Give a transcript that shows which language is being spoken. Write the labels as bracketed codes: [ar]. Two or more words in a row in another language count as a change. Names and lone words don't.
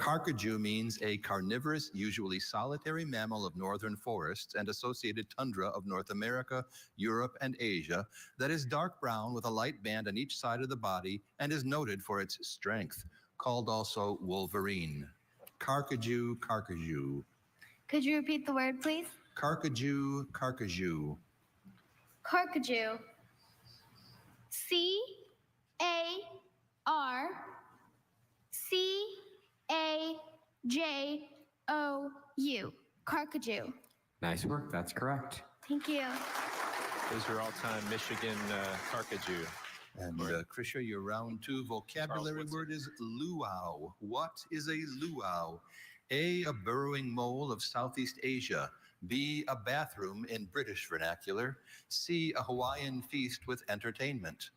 [en] Carcajou means a carnivorous, usually solitary mammal of northern forests and associated tundra of North America, Europe, and Asia that is dark brown with a light band on each side of the body and is noted for its strength, called also wolverine. Carcajou, carcajou. Could you repeat the word, please? Carcajou, carcajou. Carcajou. C-A-R-C-A-J-O-U. Carcajou. Nice work. That's correct. Thank you. Those are all-time Michigan Carcajou. And Krisha, your round 2 vocabulary word is luau. What is a luau? A burrowing mole of Southeast Asia. B, a bathroom in British vernacular. C, a Hawaiian feast with entertainment.